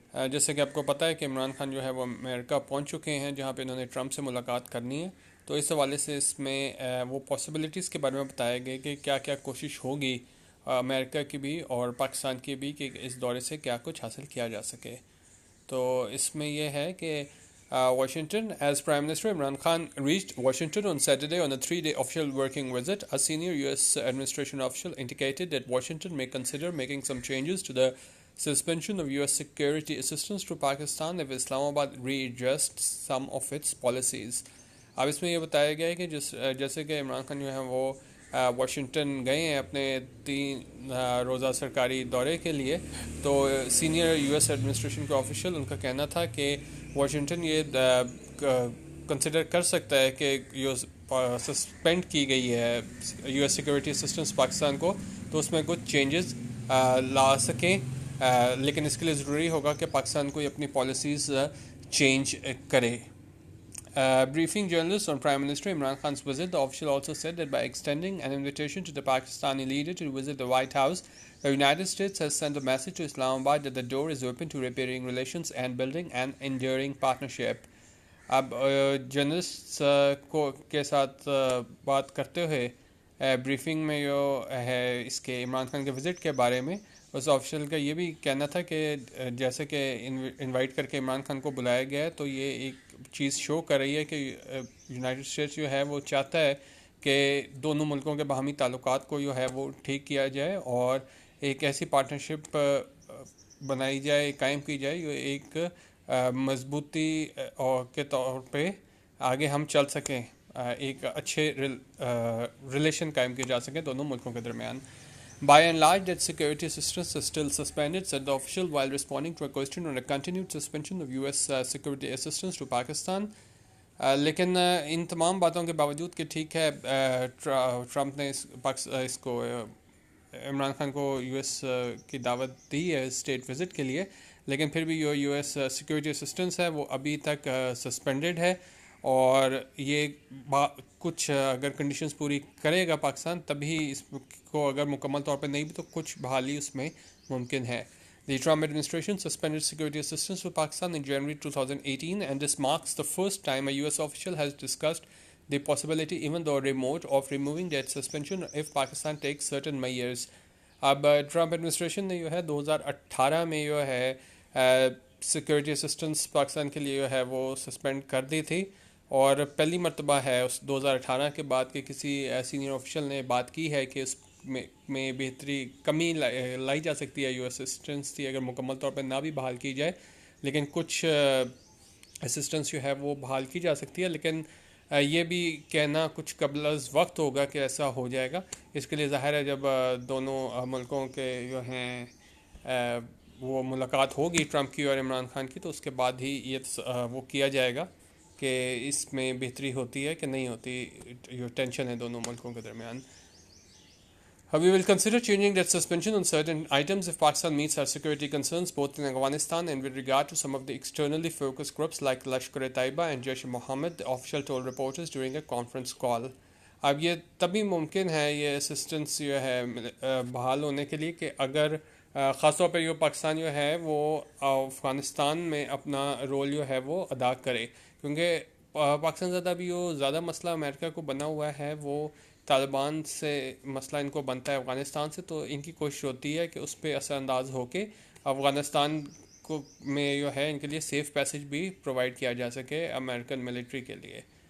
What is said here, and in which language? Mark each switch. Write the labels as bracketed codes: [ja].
[ur] جیسے کہ آپ کو پتہ ہے کہ عمران خان جو ہے وہ امریکہ پہنچ چکے ہیں جہاں پہ انہوں نے ٹرمپ سے ملاقات کرنی ہے. تو اس حوالے سے اس میں وہ پاسبلٹیز کے بارے میں بتایا گیا کہ کیا کیا کوشش ہوگی امریکہ کی بھی اور پاکستان کی بھی کہ اس دورے سے کیا کچھ حاصل کیا جا سکے. تو اس میں یہ ہے کہ [en] Washington, as Prime Minister Imran Khan reached Washington on Saturday on a 3-day official working visit, a senior U.S. administration official indicated that Washington may consider making some changes to the suspension of U.S. security assistance to Pakistan if Islamabad readjusts some of its policies. [ur] اب اس میں یہ بتایا گیا ہے کہ جیسے کہ عمران خان جو ہیں وہ واشنگٹن گئے ہیں اپنے 3 روزہ سرکاری دورے کے لیے. تو سینئر یو ایس ایڈمنسٹریشن کے آفیشل ان کا کہنا تھا کہ واشنگٹن یہ کنسیڈر کر سکتا ہے کہ سسپینڈ کی گئی ہے U S security assistance Pakistan کو, تو اس میں کچھ چینجز لا سکیں, لیکن اس کے لیے ضروری ہوگا کہ پاکستان کو اپنی پالیسیز چینج کرے. [en] Briefing journalists on Prime Minister Imran Khan's visit, the official also said that by extending an invitation to the Pakistani leader to visit the White House, the United States has sent a message to Islamabad that the door is open to repairing relations and building an enduring partnership. [ur] اب journalist کو کے ساتھ بات کرتے ہوئے briefing میں جو ہے اس کے عمران خان کے وزٹ کے بارے میں اس آفیشل کا یہ بھی کہنا تھا کہ جیسے کہ انوائٹ کر کے عمران خان کو بلایا گیا ہے تو یہ ایک چیز شو کر رہی ہے کہ یونائٹڈ اسٹیٹس جو ہے وہ چاہتا ہے کہ دونوں ملکوں کے باہمی تعلقات کو جو ہے وہ ٹھیک کیا جائے اور ایک ایسی پارٹنرشپ بنائی جائے, قائم کی جائے جو ایک مضبوطی کے طور پہ آگے ہم چل سکیں, ایک اچھے ریلیشن قائم کیے جا سکیں دونوں ملکوں کے درمیان. [en] By and large, that security assistance is still suspended, said the official while responding to a question on a continued suspension of U.S. security assistance to Pakistan. [ur] لیکن ان تمام باتوں کے باوجود کہ ٹھیک ہے ٹرمپ نے اس کو عمران خان کو یو ایس کی دعوت دی ہے اسٹیٹ وزٹ کے لیے, لیکن پھر بھی یو ایس سیکورٹی اسسٹنس ہے وہ ابھی تک سسپینڈڈ ہے, اور یہ کچھ اگر کنڈیشنز پوری کرے گا پاکستان تبھی اس کو, اگر مکمل طور پہ نہیں بھی تو کچھ بحالی اس میں ممکن ہے. The Trump administration suspended security assistance to Pakistan in January 2018, and this marks the first time a U.S. official has discussed the possibility, even though remote, of removing that suspension if Pakistan takes certain measures. اب Trump administration نے جو ہے 2018 میں جو ہے security assistance Pakistan کے لیے جو ہے وہ سسپینڈ کر دی تھی, اور پہلی مرتبہ ہے اس 2018 کے بعد کہ کسی سینئر آفیشل نے بات کی ہے کہ اس میں بہتری کمی لائی جا سکتی ہے یو ایس اسسٹنس تھی اگر مکمل طور پہ نہ بھی بحال کی جائے, لیکن کچھ اسسٹنس جو ہے وہ بحال کی جا سکتی ہے. لیکن یہ بھی کہنا کچھ قبل از وقت ہوگا کہ ایسا ہو جائے گا. اس کے لیے ظاہر ہے جب دونوں ملکوں کے جو ہیں وہ ملاقات ہوگی ٹرمپ کی اور عمران خان کی, تو اس کے بعد ہی یہ وہ کیا جائے گا کہ اس میں بہتری ہوتی ہے کہ نہیں ہوتی, جو ٹینشن ہے دونوں ملکوں کے درمیان. [en] We will consider changing that suspension on certain items if Pakistan meets our security concerns both in Afghanistan and with regard to some of the externally focused groups like Lashkar-e-Taiba and Jaish-e-Mohammed, the official told reporters during a conference call. [ur] اب یہ تبھی ممکن ہے یہ assistance جو ہے بحال ہونے کے لیے کہ اگر خاص طور پہ جو پاکستان جو ہے وہ افغانستان میں اپنا رول جو ہے وہ ادا کرے, کیونکہ پاکستان زیادہ بھی جو زیادہ مسئلہ امریکہ کو بنا ہوا ہے وہ طالبان سے مسئلہ ان کو بنتا ہے افغانستان سے, تو ان کی کوشش ہوتی ہے کہ اس پہ اثر انداز ہو کے افغانستان کو میں جو ہے ان کے لیے سیف پیسج بھی پرووائڈ کیا جا سکے امریکن ملٹری کے لیے.